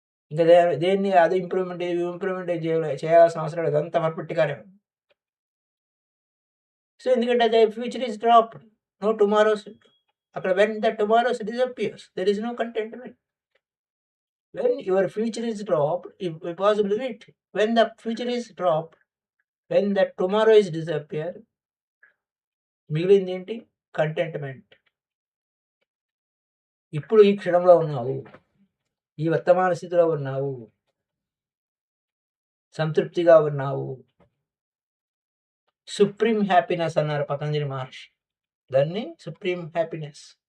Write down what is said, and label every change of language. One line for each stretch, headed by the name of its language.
Telugu: ఇంక దేన్ని అది ఇంప్రూవ్‌మెంట్, ఇది ఇంప్రూవ్‌మెంట్ చేయాల్సిన అవసరం లేదు. అంతా పర్ఫెక్ట్‌గానే ఉంది.
English: so,
Telugu: ఎందుకంటే
English: The future is dropped. No tomorrows.
Telugu: అక్కడ
English: When the tomorrows disappears there is no contentment. When your future is dropped, if possible wait. When the future is dropped, when the tomorrow is disappear,
Telugu: మిగిలింది ఏంటి?
English: Contentment.
Telugu: ఇప్పుడు ఈ క్షణంలో ఉన్నావు, ఈ వర్తమాన స్థితిలో ఉన్నావు, సంతృప్తిగా ఉన్నావు. సుప్రీం హ్యాపీనెస్ అన్నారు పతంజలి మహర్షి. దాన్ని సుప్రీం హ్యాపీనెస్.